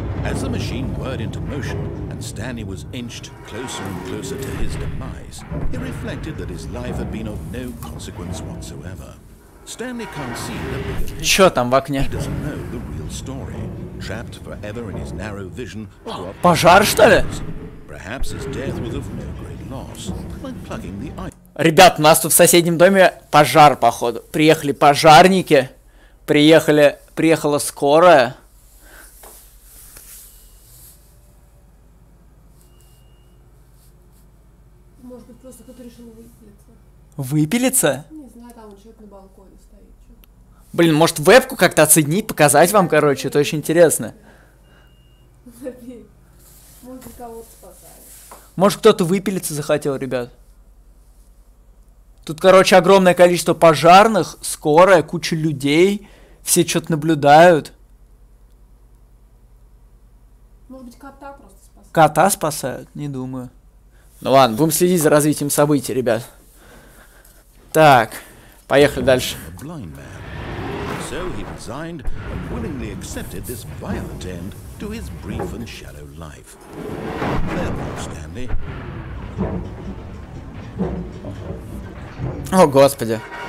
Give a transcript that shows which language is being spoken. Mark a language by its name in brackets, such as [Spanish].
[English] As the machine whirred into motion and Stanley was inched closer and closer to his demise, he reflected that his life had been of no consequence whatsoever. Stanley can't see the bigger picture. [Russian] Чё там в окне? [English] He doesn't know the real story, trapped forever in his narrow vision of what [Russian] Пожар, что ли? [English] perhaps his death was of no great loss, like plugging the eye. [Russian] Ребят, у нас тут в соседнем доме пожар, походу. Приехали пожарники. Приехала скорая. Может быть, просто кто-то решил выпилиться. Выпилиться? Не знаю, там человек на балконе стоит. Чё? Блин, может вебку как-то отсоединить, показать вам, короче, это очень интересно. Может, кого-то спасает. Может кто-то выпилиться захотел, ребят. Тут, короче, огромное количество пожарных, скорая, куча людей, все что-то наблюдают. Может быть, кота просто спасает. Кота спасают? Не думаю. Ну ладно, будем следить за развитием событий, ребят. Так, поехали дальше. [English] A blind man. So he resigned and willingly accepted this violent end to his brief and shallow life. Farewell, Stanley. [Russian] О, господи.